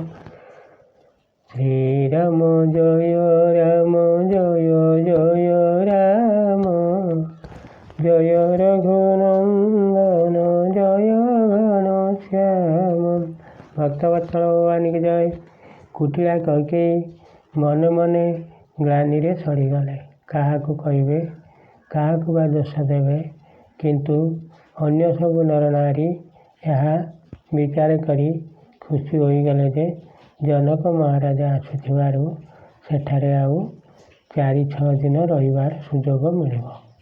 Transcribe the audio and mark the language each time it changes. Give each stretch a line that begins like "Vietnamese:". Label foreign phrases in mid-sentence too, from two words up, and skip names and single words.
Hindi: श्रीराम जय राम जय जय राम जय रघुनंदन जय घनश्याम। भक्तवत्सल भगवान की जय।
Odia: କୁଟିଳା କୈକେୟୀ ମନେ ମନେ ଗ୍ଳାନିରେ ସରିଗଲେ। କାହାକୁ କହିବେ, କାହାକୁ ବା ଦୋଷ ଦେବେ? କିନ୍ତୁ ଅନ୍ୟ ସବୁ ନରନାରୀ ଏହା ବିଚାର କରି ଖୁସି ହୋଇଗଲେ ଯେ ଜନକ ମହାରାଜା ଆସୁଥିବାରୁ ସେଠାରେ ଆଉ 4-6 ଦିନ ରହିବାର ସୁଯୋଗ ମିଳିବ।